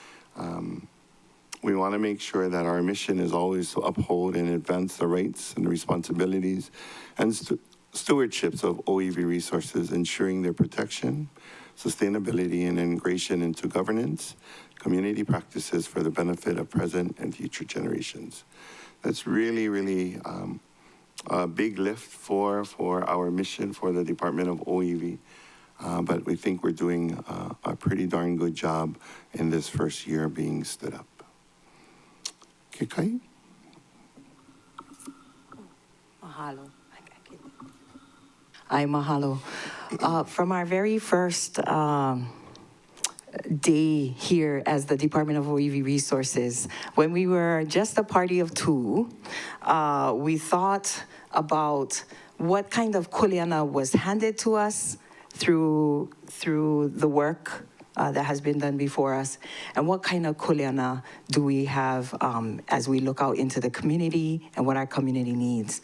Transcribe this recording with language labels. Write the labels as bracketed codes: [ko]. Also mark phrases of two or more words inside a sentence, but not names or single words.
[en] We want to make sure that our mission is always to uphold and advance the rights and responsibilities and stewardships of OEV resources, ensuring their protection, sustainability, and integration into governance, community practices for the benefit of present and future generations. That's really a big lift for our mission for the Department of OEV. But we think we're doing a pretty darn good job in this first year being stood up. [haw] Kikai? Mahalo. Ai mahalo. [en] From our very first day here as the Department of OEV Resources, when we were just a party of two, we thought about what kind of kuleana was handed to us through the work that has been done before us, and what kind of kuleana do we have as we look out into the community and what our community needs.